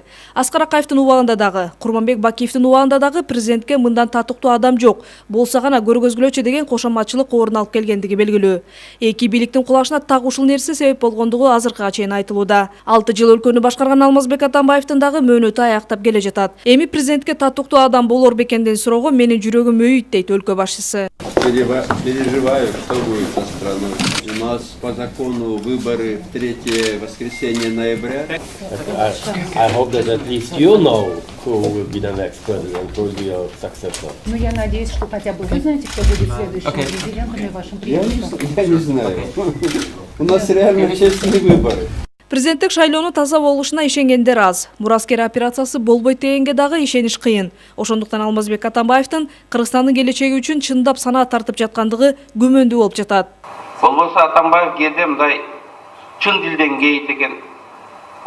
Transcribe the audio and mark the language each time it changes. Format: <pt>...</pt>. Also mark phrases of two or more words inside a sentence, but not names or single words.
<ky>Аскар Акаевдин убагында дагы, Курманбек Бакиевдин убагында дагы президентке мындан татыктуу адам жок, болсо гана көргөзгүлөчү деген кошоматчылык орун алып келгендиги белгилүү. Эки бийликтин кулашына так ушул нерсе себеп болгондугу азыркыга чейин айтылууда. 6 жыл өлкөнү башкарган Алмазбек Атамбаевдин дагы мөөнөтү аяктап келе жатат. Эми президентке татыктуу адам болор бекен деген суроого менин жүрөгүм өйүт дейт өлкө башчысы.</ky> <ru>Переживаю, что будет со страной. У нас по закону выборы в 3 воскресенье ноября.</ru> <en>I hope that at least you know who will be the next president, who will be your successor.</en> <ru>Ну, я надеюсь, что хотя бы вы знаете, кто будет следующим президентом и вашим преемником. Я не знаю. У нас реально честные выборы.</ru> <ky>Президенттик шайлоонун таза болушуна ишенгендер аз. Мураскер операциясы болбойт дегенге дагы ишениш кыйын. Ошондуктан Алмазбек Атамбаевдин Кыргызстандын келечеги үчүн чындап санаа тартып жаткандыгы күмөндүү болуп жатат. Болбосо Атамбаев кээде мындай чын дилден кейит экен.</ky>